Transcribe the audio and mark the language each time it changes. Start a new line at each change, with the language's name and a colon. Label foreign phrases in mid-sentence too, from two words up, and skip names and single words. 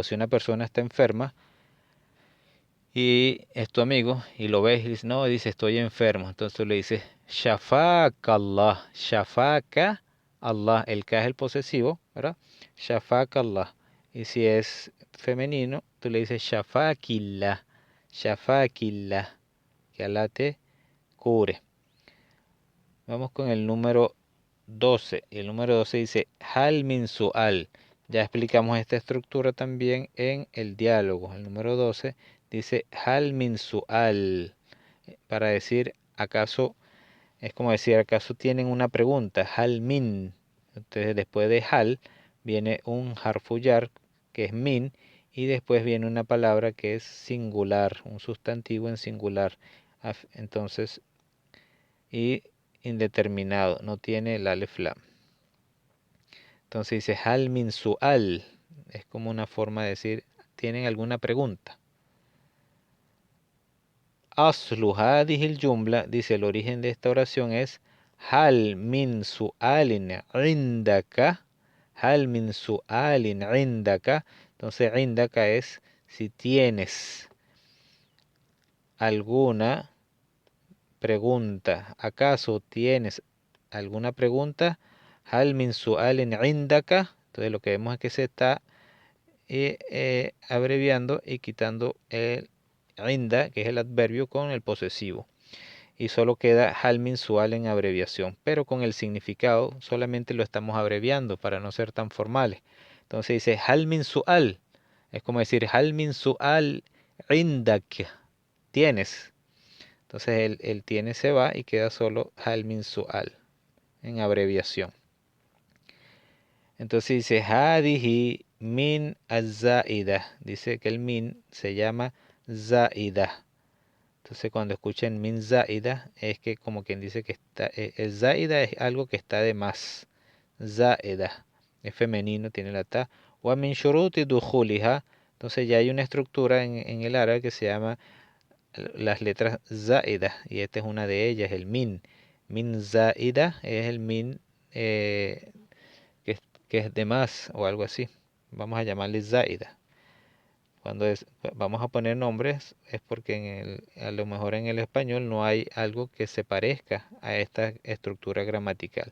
Spanish: Si una persona está enferma y es tu amigo y lo ves y dice, no, dice estoy enfermo, entonces tú le dices
Arabic: شفاك الله، شفاك الله,
Spanish: el K es el posesivo, ¿verdad?
Arabic: شفاك الله.
Spanish: Y si es femenino, tú le dices
Arabic: شفاك الله، شفاك الله,
Spanish: que Allah te cure. Vamos con el número 12. Y el número 12 dice
Arabic: هل من سؤال.
Spanish: Ya explicamos esta estructura también en el diálogo. El número 12 dice
Arabic: هل من سؤال.
Spanish: Para decir, acaso, es como decir, acaso tienen una pregunta.
Arabic: هل من.
Spanish: Entonces después de hal viene un harfuyar que es min. Y después viene una palabra que es singular, un sustantivo en singular. Entonces, y indeterminado, no tiene el alef lam. Entonces dice
Arabic: هل من سؤال,
Spanish: es como una forma de decir, ¿tienen alguna pregunta?
Arabic: أصل هذه الجملة,
Spanish: dice el origen de esta oración es
Arabic: هل من سؤال عندك, هل من سؤال عندك.
Spanish: Entonces indaka es si tienes alguna pregunta. ¿Acaso tienes alguna pregunta?
Arabic: هل من سؤال عندك.
Spanish: Entonces lo que vemos es que se está y abreviando y quitando el inda, que es el adverbio, con el posesivo. Y solo queda
Arabic: هل من سؤال
Spanish: en abreviación, pero con el significado solamente lo estamos abreviando para no ser tan formales. Entonces dice
Arabic: هل من سؤال,
Spanish: es como decir
Arabic: هل من سؤال عندك,
Spanish: tienes. Entonces el tiene se va y queda solo
Arabic: هل من سؤال
Spanish: en abreviación. Entonces dice
Arabic: هذه من الزائدة,
Spanish: dice que el min se llama zaida. Entonces cuando escuchen
Arabic: من زائدة
Spanish: es que como quien dice que está, el zaida es algo que está de más. Zaida es femenino, tiene la ta.
Arabic: ومن شروط دخولها.
Spanish: Entonces ya hay una estructura en el árabe que se llama las letras zaida y esta es una de ellas, el min.
Arabic: من زائدة
Spanish: es el min que, que es de más o algo así. Vamos a llamarle zaida. Cuando vamos a poner nombres es porque a lo mejor en el español no hay algo que se parezca a esta estructura gramatical.